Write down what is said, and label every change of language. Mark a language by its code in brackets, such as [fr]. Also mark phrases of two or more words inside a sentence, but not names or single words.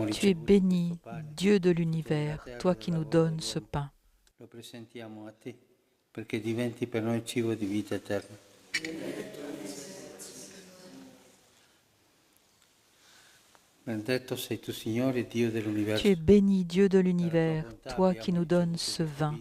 [fr] Tu es [it] ricevuto [fr] béni, [it] questo pane. [fr] Dieu de l'univers, toi qui nous donnes ce pain. [it] Lo presentiamo a te perché diventi per noi cibo di vita eterna. Benedetto sei tu, Signore, Dio dell'universo. [fr] Tu es béni, Dieu de l'univers, toi qui nous donnes ce vin.